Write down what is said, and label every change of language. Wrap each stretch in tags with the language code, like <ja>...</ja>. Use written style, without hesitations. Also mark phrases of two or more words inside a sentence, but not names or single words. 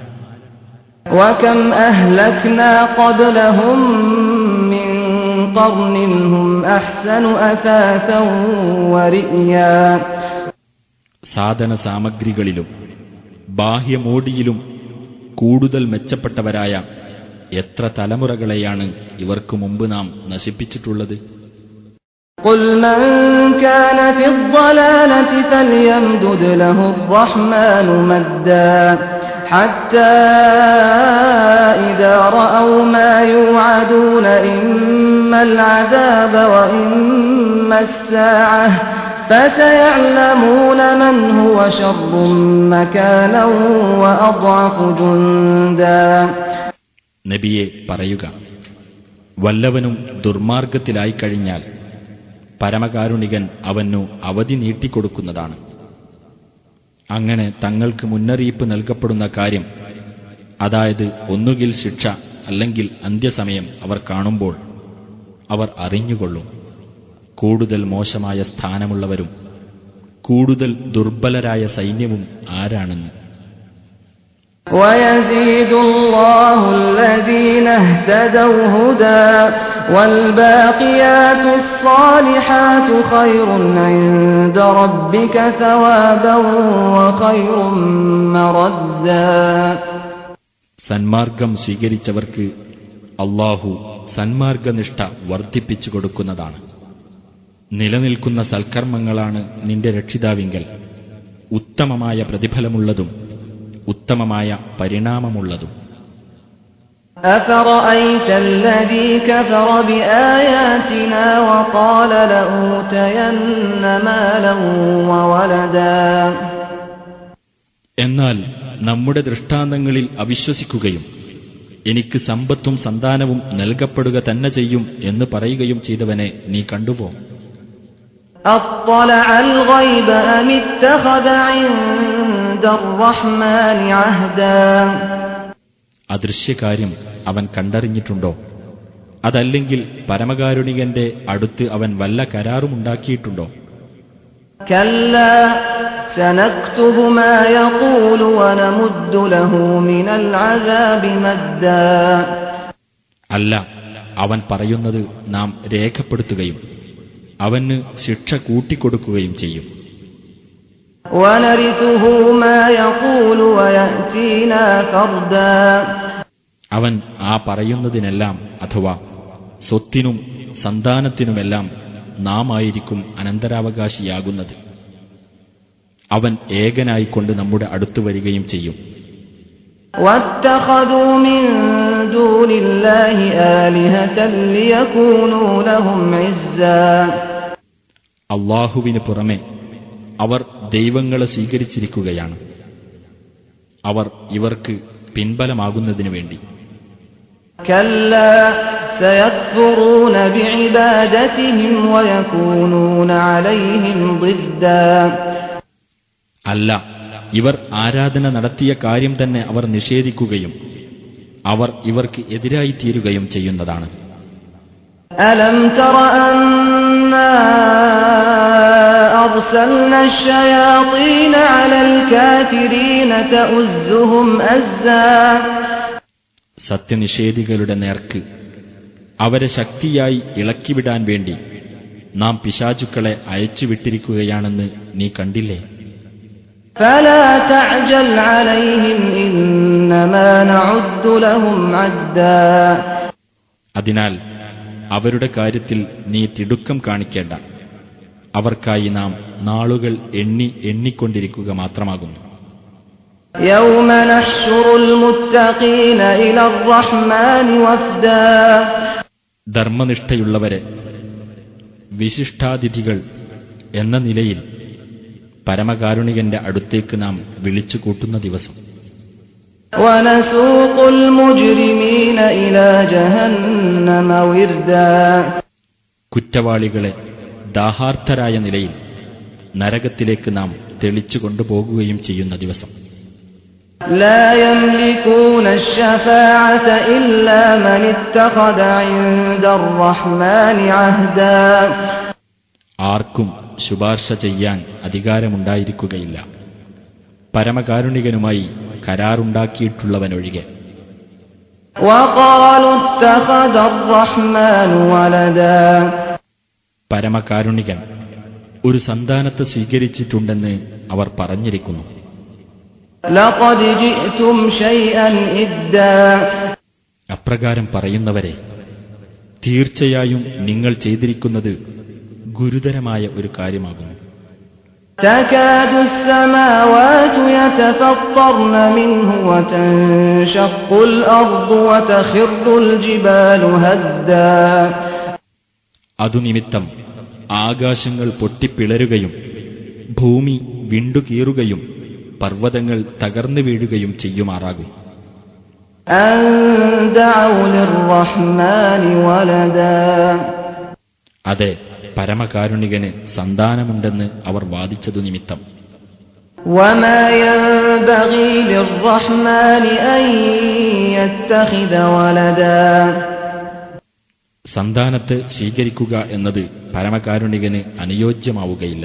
<ar>وَكَمْ أَهْلَكْنَا قَبْلَهُم مِّن قَرْنٍ هُمْ أَحْسَنُ أَثَاثًا وَرِئْيًا.</ar> <ml>സാധന സാമഗ്രികളിലും ബാഹ്യമോടിയിലും കൂടുതൽ മെച്ചപ്പെട്ടവരായ എത്ര തലമുറകളെയാണ് ഇവർക്ക് മുമ്പ് നാം നശിപ്പിച്ചിട്ടുള്ളത്.</ml> <ar>قُلْ مَنْ كَانَ فِي الضَّلَالَةِ فَلْيَمْدُدْ لَهُ الرَّحْمَنُ مَدًّا حَتَّى إِذَا رَأَوْا مَا يُوعَدُونَ إِمَّا الْعَذَابَ وَإِمَّا السَّاعَةَ فَسَيَعْلَمُونَ مَنْ هُوَ شَرٌّ مَكَانًا وَأَضْعَفُ جُندًا.</ar> <ml>നബിയെ പറയുക, വല്ലവനും ദുർമാർഗത്തിലായിക്കഴിഞ്ഞാൽ പരമകാരുണികൻ അവനു അവധി നീട്ടിക്കൊടുക്കുന്നതാണ്. അങ്ങനെ തങ്ങൾക്ക് മുന്നറിയിപ്പ് നൽകപ്പെടുന്ന കാര്യം, അതായത് ഒന്നുകിൽ ശിക്ഷ അല്ലെങ്കിൽ അന്ത്യസമയം അവർ കാണുമ്പോൾ അവർ അറിഞ്ഞുകൊള്ളും കൂടുതൽ മോശമായ സ്ഥാനമുള്ളവരും കൂടുതൽ ദുർബലരായ സൈന്യവും ആരാണെന്ന്.</ml> <ar>وَيَزِيدُ اللَّهُ الَّذِينَ اهْتَدَوْا هُدًى وَالْبَاقِيَاتُ الصَّالِحَاتُ خَيْرٌ عِندَ رَبِّكَ ثَوَابًا وَخَيْرٌ مَّرَدًّا.</ar> <ml>സന്മാർഗം സ്വീകരിച്ചവർക്ക് അല്ലാഹു സന്മാർഗനിഷ്ഠ വർദ്ധിപ്പിച്ചു കൊടുക്കുന്നതാണ്. നിലനിൽക്കുന്ന സൽക്കർമ്മങ്ങളാണ് നിന്റെ രക്ഷിതാവിങ്കൽ ഉത്തമമായ പ്രതിഫലമുള്ളതും ഉത്തമമായ പരിണാമമുള്ളതും.</ml> <ar>أَفَرَأَيْتَ الَّذِي كَفَرَ بِآيَاتِنَا وَقَالَ لَأُوتَيَنَّ مَالًا وَوَلَدًا.</ar> <ml>എന്നാൽ നമ്മുടെ ദൃഷ്ടാന്തങ്ങളിൽ അവിശ്വസിക്കുകയും എനിക്ക് സമ്പത്തും സന്താനവും നൽകപ്പെടുക തന്നെ ചെയ്യും എന്ന് പറയുകയും ചെയ്തവനെ നീ കണ്ടുപോ.</ml> <ar>أَطَّلَعَ الْغَيْبَ أَمِ اتَّخَذَ عِندَ الرَّحْمَنِ عَهْدًا.</ar> <ml>അദൃശ്യകാര്യം അവൻ കണ്ടറിഞ്ഞിട്ടുണ്ടോ? അതല്ലെങ്കിൽ പരമകാരുണികന്റെ അടുത്ത് അവൻ വല്ല കരാറുമുണ്ടാക്കിയിട്ടുണ്ടോ?</ml> <ar>كَلَّا سَنَكْتُبُ مَا يَقُولُ وَنَمُدُّ لَهُ مِنَ الْعَذَابِ مَدًّا.</ar> <ml>അല്ല, അവൻ പറയുന്നത് നാം രേഖപ്പെടുത്തുകയും അവന് ശിക്ഷ കൂട്ടിക്കൊടുക്കുകയും ചെയ്യും.</ml> <ar>وَنَرِثُهُ مَا يَقُولُ وَيَأْتِينَا فَرْدًا.</ar> <ml>അവൻ ആ പറയുന്നതിനെല്ലാം അഥവാ സ്വത്തിനും സന്താനത്തിനുമെല്ലാം നാം ആയിരിക്കും അനന്തരാവകാശിയാകുന്നത്. അവൻ ഏകനായിക്കൊണ്ട് നമ്മുടെ അടുത്തു വരികയും ചെയ്യും.</ml> <ar>وَاتَّخَذُوا مِن دُونِ اللَّهِ آلِهَةً لِيَكُونُوا لَهُمْ عِزًّا.</ar> <ml>അല്ലാഹുവിന് പുറമെ അവർ ദൈവങ്ങളെ സ്വീകരിച്ചിരിക്കുകയാണ്, അവർ ഇവർക്ക് പിൻബലമാകുന്നതിനു വേണ്ടി.</ml> <ar>كَلَّا سَيَكْفُرُونَ بِعِبَادَتِهِمْ وَيَكُونُونَ عَلَيْهِمْ ضِدًّا.</ar> <ml>അല്ല, ഇവർ ആരാധന നടത്തിയ കാര്യം തന്നെ അവർ നിഷേധിക്കുകയും അവർ ഇവർക്ക് എതിരായി തീരുകയും ചെയ്യുന്നതാണ്.</ml> <ar>أَلَمْ تَرَ أَنَّا أَرْسَلْنَا الشَّيَاطِينَ عَلَى الْكَافِرِينَ تَؤُزُّهُمْ أَزًّا.</ar> <ml>സത്യനിഷേധികളുടെ നേർക്ക് അവരെ ശക്തിയായി ഇളക്കിവിടാൻ വേണ്ടി നാം പിശാചുക്കളെ അയച്ചുവിട്ടിരിക്കുകയാണെന്ന് നീ കണ്ടില്ലേ?</ml> <ar>فلا تعجل عليهم إنما نعد لهم عدا.</ar> <ml>അതിനാൽ അവരുടെ കാര്യത്തിൽ നീ തിടുക്കം കാണിക്കേണ്ട. അവർക്കായി നാം നാളുകൾ എണ്ണിക്കൊണ്ടിരിക്കുക മാത്രമാകുന്നു.</ml> <ar>يوم نحشر المتقين إلى الرحمن وفدا.</ar> <ml>ധർമ്മനിഷ്ഠയുള്ളവരെ വിശിഷ്ടാതിഥികൾ എന്ന നിലയിൽ പരമകാരുണികന്റെ അടുത്തേക്ക് നാം വിളിച്ചു കൂട്ടുന്ന ദിവസം.</ml> <ar>ونسوق المجرمين إلى جهنم وردا.</ar> <ml>കുറ്റവാളികളെ ദാഹാർത്ഥരായ നിലയിൽ നരകത്തിലേക്ക് നാം തെളിച്ചു കൊണ്ടുപോകുകയും ചെയ്യുന്ന ദിവസം.</ml> <ar>لا يملكون الشفاعة إلا من اتخذ عند الرحمن عهدا.</ar> <ml>ആർക്കും ശുപാർശ ചെയ്യാൻ അധികാരമുണ്ടായിരിക്കുകയില്ല, പരമകാരുണികനുമായി കരാറുണ്ടാക്കിയിട്ടുള്ളവനൊഴികെ.</ml> <ar>وقالوا اتخذ الرحمن ولدا.</ar> <ml>പരമകാരുണികൻ ഒരു സന്താനത്തെ സ്വീകരിച്ചിട്ടുണ്ടെന്ന് അവർ പറഞ്ഞിരിക്കുന്നു.</ml> <ar>لقد جئتم شيئا إدا.</ar> <ml>അപ്രകാരം പറയുന്നവരെ, തീർച്ചയായും നിങ്ങൾ ചെയ്തിരിക്കുന്നത് ഗുരുതരമായ ഒരു കാര്യമാകുന്നു.</ml> <ar>تكاد السماوات يتفطرن منه وتنشق الأرض وتخر الجبال هدا.</ar> <ml>അതുനിമിത്തം ആകാശങ്ങൾ പൊട്ടിപ്പിളരുകയും ഭൂമി വിണ്ടുകീറുകയും പർവ്വതങ്ങൾ തകർന്നു വീഴുകയും ചെയ്യുമാറാകും.</ml> <ar>أن دعوا للرحمن ولدا.</ar> <ml>അതെ, പരമകാരുണികന് സന്താനമുണ്ടെന്ന് അവർ വാദിച്ചതു നിമിത്തം.</ml> <ar>وما ينبغي للرحمن أن يتخذ ولدا.</ar> <ml>സന്താനത്തെ സ്വീകരിക്കുക എന്നത് പരമകാരുണികന് അനുയോജ്യമാവുകയില്ല.</ml>